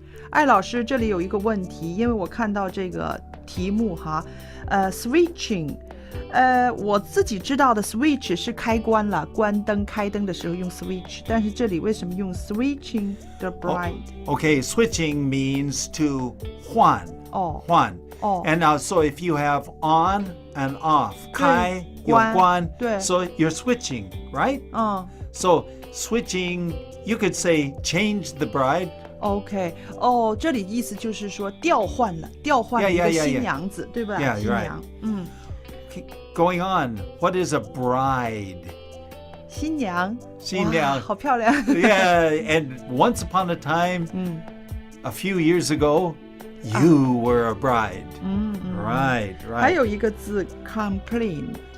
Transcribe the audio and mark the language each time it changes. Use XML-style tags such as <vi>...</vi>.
<zh>艾老师，这里有一个问题，因为我看到这个题目哈，switching，我自己知道的 switch 是开关了，关灯开灯的时候用 switch， 但是这里为什么用</zh> <en>switching the bride？ Okay, switching means to 换。换。 And so if you have on and off, 开有关，</en> <zh>对</zh> <en>so you're switching, right? So switching, you could say change the bride.</en> <zh>OK， 这里意思就是说调换了一个新娘子，对吧？</zh> <en>Yeah,</en> <zh>新娘，</zh> <en>Going on, what is a bride?</en> <zh>新娘，哇，好漂亮。</zh> <en>Yeah, and once upon a time, a few years ago, you were a bride. Right.</en> <zh>还有一个字 complain，</zh>